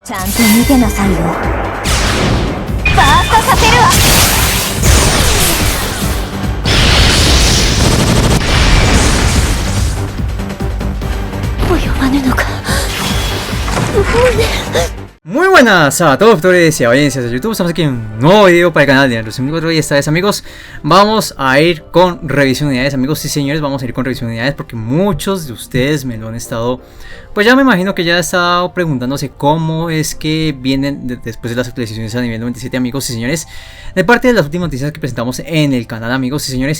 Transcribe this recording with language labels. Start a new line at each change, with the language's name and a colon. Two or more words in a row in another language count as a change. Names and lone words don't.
Japanese: ちゃんと見てなさいよ。バーストさせるわ。及ばぬのか。
Spanish: Muy buenas a todos los y audiencias de YouTube. Estamos aquí en un nuevo video para el canal de Naruto 4 y esta vez, amigos, vamos a ir con revisión de unidades, amigos y señores. Vamos a ir con revisión de unidades porque muchos de ustedes me lo han estado, pues ya me imagino que ya han estado preguntándose cómo es que vienen después de las actualizaciones a nivel 97, amigos y señores, de parte de las últimas noticias que presentamos en el canal, amigos y señores.